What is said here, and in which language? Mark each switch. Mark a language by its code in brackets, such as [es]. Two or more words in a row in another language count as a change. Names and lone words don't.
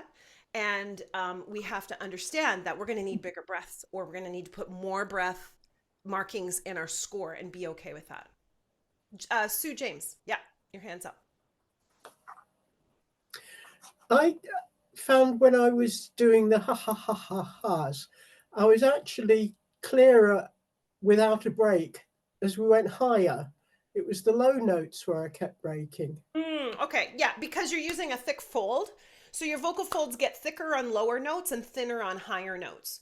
[en] And we have to understand that we're going to need bigger breaths, or we're going to need to put more breath markings in our score and be okay with that. Sue James, yeah, your hand's up. I found when I was doing the ha ha ha ha ha's, I was actually clearer without a break as we went higher. It was the low notes where I kept breaking. Okay, yeah, because you're using a thick fold. So your vocal folds get thicker on lower notes and thinner on higher notes.